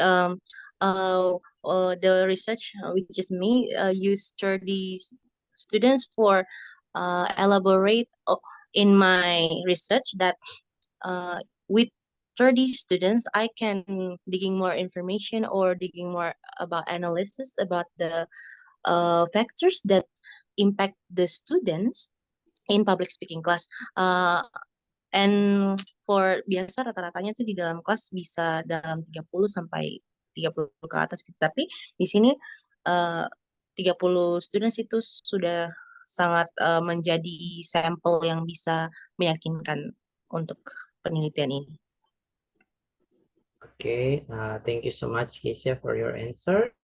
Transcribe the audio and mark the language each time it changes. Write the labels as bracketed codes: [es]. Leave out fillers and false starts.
[en] The research, which is me, use 30 students for elaborate in my research that with 30 students, I can digging more information or digging more about analysis about the factors that impact the students in public speaking class. And for [id] biasa rata-ratanya tuh di dalam kelas bisa dalam 30 sampai 30 ke atas gitu. Tapi di sini 30 students itu sudah sangat menjadi sampel yang bisa meyakinkan untuk penelitian ini. [en] Okay, thank you so much, Keisha, for your answer.